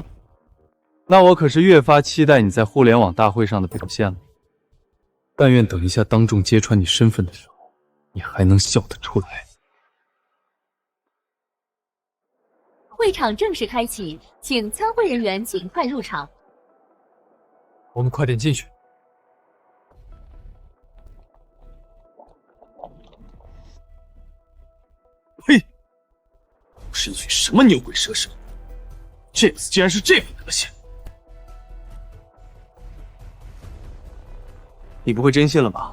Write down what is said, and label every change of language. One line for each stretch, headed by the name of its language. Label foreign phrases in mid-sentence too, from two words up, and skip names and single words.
Chinese: 那我可是越發期待你在互聯網大會上的表現了。但願等一下當眾揭穿你身份的時候，你還能笑得出來。會場正式開啟，請參會人員盡快入場。我們快點進去。呸！是一群什麼牛鬼蛇神 ？James 竟然是這副德行！你不會真信了吧？